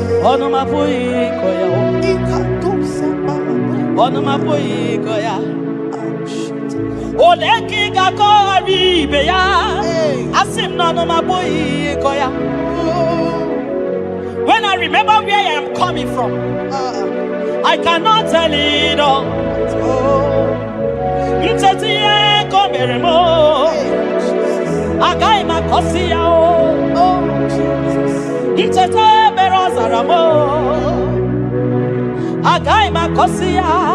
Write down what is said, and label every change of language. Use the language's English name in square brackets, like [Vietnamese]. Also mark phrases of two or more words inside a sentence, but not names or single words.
[Igbo] Ọnụ m apụghị ịkọ ya o. Ọnụ m apụghị ịkọ ya. Ole ka ị ga-akọgharị ibe ya? Asị m na ọnụ m apụghị ịkọ ya. [English] When I remember where I am coming from, I cannot tell it all. [Igbo] Ncheta ihe ka o mere m o. Agaghị m akọsị ya o. Ncheta ebere ọ zara m o. Agaghị m akọsị ya.